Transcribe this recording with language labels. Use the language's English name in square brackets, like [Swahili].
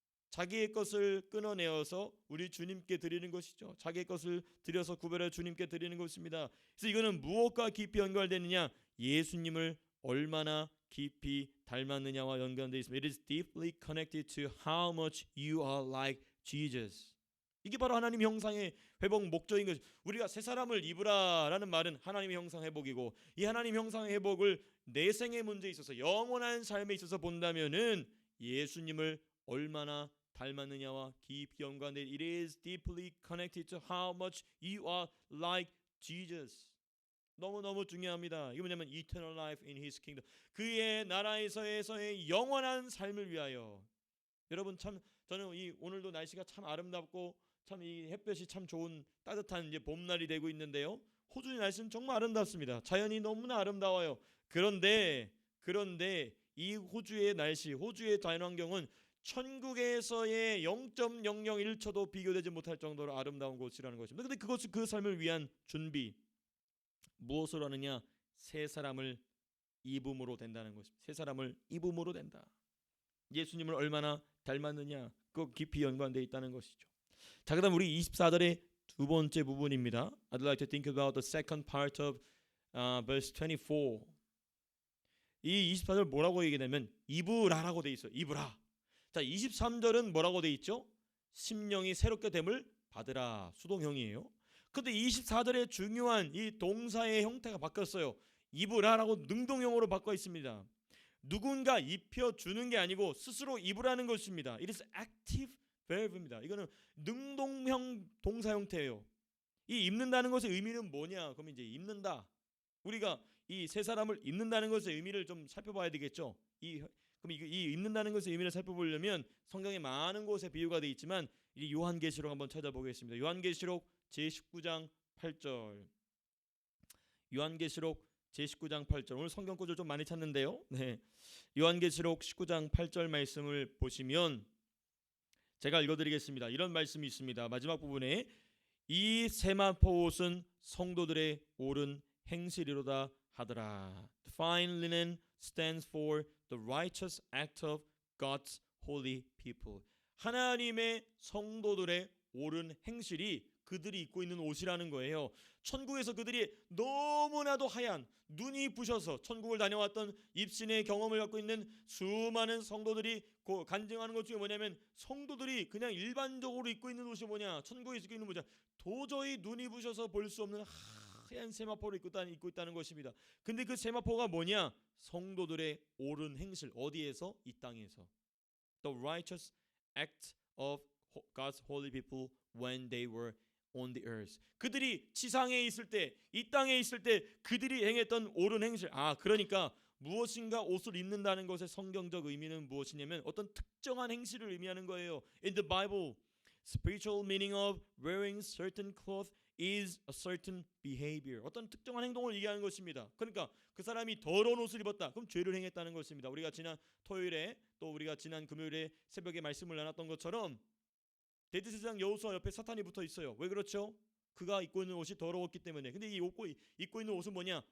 [Korean] 자기의 것을 끊어내어서 우리 주님께 드리는 것이죠. 자기의 것을 드려서 구별해 주님께 드리는 것입니다. 그래서 이거는 무엇과 깊이 연결되느냐? 예수님을 얼마나 깊이 닮았느냐와 연관되어 있습니다. [English] It is deeply connected to how much you are like Jesus. [Korean] 이게 바로 하나님 형상의 회복 목적인 것이. 우리가 새 사람을 입으라라는 말은 하나님의 형상 회복이고, 이 하나님 형상의 회복을 내생의 문제에 있어서 영원한 삶에 있어서 본다면은 예수님을 얼마나 닮았느냐와 깊이 연관돼. [English] It is deeply connected to how much you are like Jesus. [Korean] 너무너무 중요합니다. 이게 뭐냐면 [English] eternal life in His kingdom. [Korean] 그의 나라에서의 영원한 삶을 위하여. 여러분 참 저는 이 오늘도 날씨가 참 아름답고 참 이 햇볕이 참 좋은 따뜻한 이제 봄날이 되고 있는데요. 호주의 날씨는 정말 아름답습니다. 자연이 너무나 아름다워요. 그런데 이 호주의 날씨, 호주의 자연환경은 천국에서의 0.001초도 비교되지 못할 정도로 아름다운 곳이라는 것입니다. 그런데 그것은 그 삶을 위한 준비. 무엇으로 하느냐? 새 사람을 입음으로 된다는 것입니다. 새 사람을 입음으로 된다. 예수님을 얼마나 닮았느냐? 그 깊이 연관되어 있다는 것이죠. 자, 그다음 우리 24절의 두 번째 부분입니다. [English] I'd like to think about the second part of verse 24. [Korean] 이 24절 뭐라고 얘기하냐면 입으라라고 돼 있어요. 입으라. 자, 23절은 뭐라고 돼 있죠? 심령이 새롭게 됨을 받으라. 수동형이에요. 근데 24절의 중요한 이 동사의 형태가 바뀌었어요. 입으라라고 능동형으로 바꿔 있습니다. 누군가 입혀주는 게 아니고 스스로 입으라는 것입니다. [English] It is active verb입니다. [Korean] 이거는 능동형 동사 형태예요. 이 입는다는 것의 의미는 뭐냐? 그럼 이제 입는다. 우리가 이 세 사람을 입는다는 것의 의미를 좀 살펴봐야 되겠죠. 그럼 이 입는다는 것의 의미를 살펴보려면 성경에 많은 곳에 비유가 되어 있지만 이 요한계시록 한번 찾아보겠습니다. 요한계시록 제19장 8절. 요한계시록 제19장 8절. 오늘 성경 구절 좀 많이 찾는데요. 네. 요한계시록 19장 8절 말씀을 보시면 제가 읽어드리겠습니다. 이런 말씀이 있습니다. 마지막 부분에 이 세마포 옷은 성도들의 옳은 행실이로다 하더라. [English] The fine linen stands for the righteous act of God's holy people. [Korean] 하나님의 성도들의 옳은 행실이 그들이 입고 있는 옷이라는 거예요. 천국에서 그들이 너무나도 하얀 눈이 부셔서 천국을 다녀왔던 입신의 경험을 갖고 있는 수많은 성도들이 간증하는 것 중에 뭐냐면 성도들이 그냥 일반적으로 입고 있는 옷이 뭐냐? 천국에서 입고 있는 뭐냐? 도저히 눈이 부셔서 볼 수 없는 하얀 세마포를 입고 있다는 것입니다. 근데 그 세마포가 뭐냐? 성도들의 옳은 행실. 어디에서? 이 땅에서. [English] The righteous act of God's holy people when they were on the earth. [Korean] 그들이 지상에 있을 때, 이 땅에 있을 때 그들이 행했던 옳은 행실. 그러니까 무엇인가 옷을 입는다는 것의 성경적 의미는 무엇이냐면 어떤 특정한 행실을 의미하는 거예요. [English] In the Bible, spiritual meaning of wearing certain clothes is a certain behavior. [Korean] 어떤 특정한 행동을 얘기하는 것입니다. 그러니까 그 사람이 더러운 옷을 입었다. 그럼 죄를 행했다는 것입니다. 우리가 지난 토요일에 또 우리가 지난 금요일에 새벽에 말씀을 나눴던 것처럼 대제사장 여호수아 옆에 사탄이 붙어 있어요. 왜 그렇죠? 그가 입고 있는 옷이 더러웠기 때문에. 근데 이 입고 있는 옷은 뭐냐?